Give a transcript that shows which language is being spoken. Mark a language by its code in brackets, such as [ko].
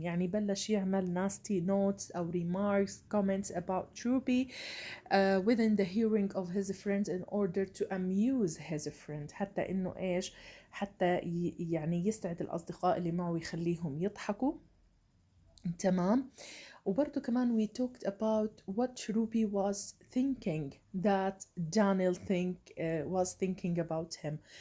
[ar] يعني بلش يعمل [en] nasty notes أو remarks, comments about Ruby within the hearing of his friends in order to amuse his friend. [ar] حتى إنه إيش؟ حتى يعني يسعد الأصدقاء اللي معه ويخليهم يضحكوا. تمام. وبرضه كمان [en] we talked about what Ruby was thinking that Daniel was thinking about him.